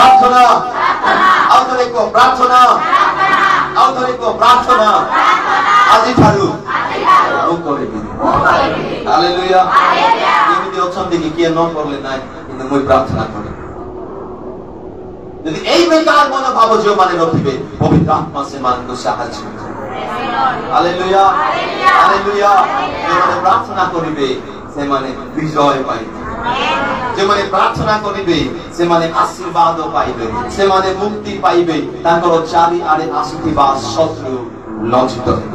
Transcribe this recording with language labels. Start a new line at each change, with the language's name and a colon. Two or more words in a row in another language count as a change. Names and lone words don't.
Odia: ଆଉ ଥରେ କୁହ ପ୍ରାର୍ଥନା। ଆଉ ଥରେ କୁହ ପ୍ରାର୍ଥନା ଆଜିଠାରୁ ମୁଁ କରିବି। ହାଲେଲୁୟା। ଏମିତି ଅଛନ୍ତି କି କିଏ ନ କରିଲେ ନାହିଁ କିନ୍ତୁ ମୁଁ ପ୍ରାର୍ଥନା କରିବି। ଯଦି ଏଇ ବେକାର ମନୋଭାବ ଯେଉଁମାନେ ରଖିବେ ପବିତ୍ର ଆତ୍ମା ସେମାନଙ୍କୁ ସାହାଯ୍ୟ କରିବେ। ହାଲେଲୁୟା ହାଲେଲୁୟା। ଯେଉଁମାନେ ପ୍ରାର୍ଥନା କରିବେ ସେମାନେ ବିଜୟ ପାଇବେ। ଯେଉଁମାନେ ପ୍ରାର୍ଥନା କରିବେ ସେମାନେ ଆଶୀର୍ବାଦ ପାଇବେ, ସେମାନେ ମୁକ୍ତି ପାଇବେ, ତାଙ୍କର ଚାରିଆଡ଼େ ଆସୁଥିବା ଶତ୍ରୁ ଲଜ୍ଜିତ ହେବେ।